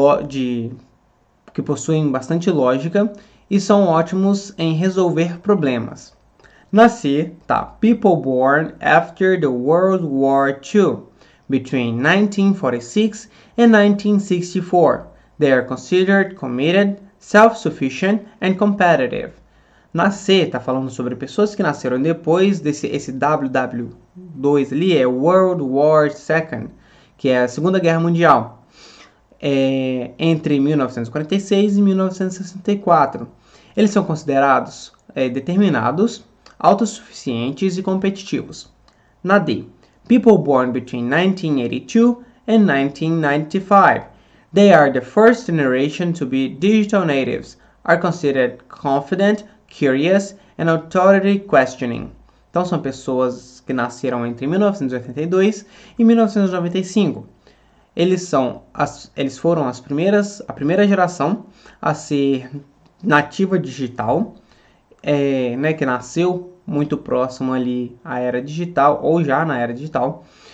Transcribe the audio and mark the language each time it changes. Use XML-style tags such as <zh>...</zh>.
<pt>Que possuem bastante lógica e são ótimos em resolver problemas. Na C, tá.</pt> <en>People born after the World War II, between 1946 and 1964. They are considered committed, self-sufficient and competitive.</en> <pt>Na C, tá falando sobre pessoas que nasceram depois esse WW2 ali, é World War II, que é a Segunda Guerra Mundial. entre 1946 e 1964. Eles são considerados determinados, autossuficientes e competitivos. Na D,</pt> <en>people born between 1982 and 1995. They are the first generation to be digital natives, are considered confident, curious, and authority questioning.</en> <pt>Então são pessoas que nasceram entre 1982 e 1995. Eles foram a primeira geração a ser nativa digital, que nasceu muito próximo ali à era digital ou já na era digital.</pt>